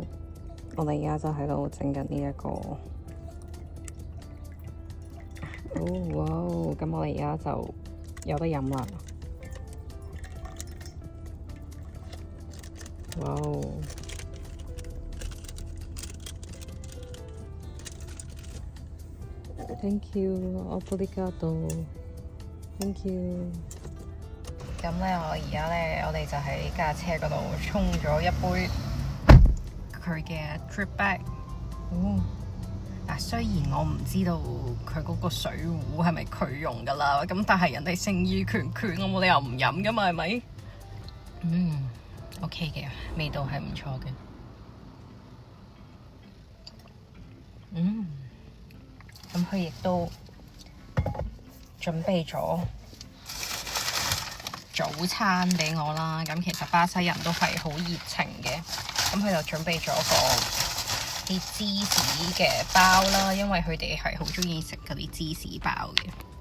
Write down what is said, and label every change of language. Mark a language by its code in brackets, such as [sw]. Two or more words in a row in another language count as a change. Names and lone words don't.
[yue] 我哋而家就喺度整緊呢一個，哇！咁我哋而家就有得飲啦，哇 ！ [en] Thank you， obrigado，Thank you。 [yue] 咁咧，我哋就喺架車嗰度沖咗一杯佢嘅 [en] drip bag。 [yue] 雖然我唔知道佢嗰個水壺係咪佢用噶啦，咁但係人哋誠意拳拳，我冇理由唔飲噶嘛，係咪？OK 嘅，味道係唔錯嘅。咁佢亦都準備咗早餐俾我啦，咁其實巴西人都係好熱情嘅，咁佢就準備咗啲芝士嘅包啦，因為佢哋係好鍾意食嗰啲芝士包嘅。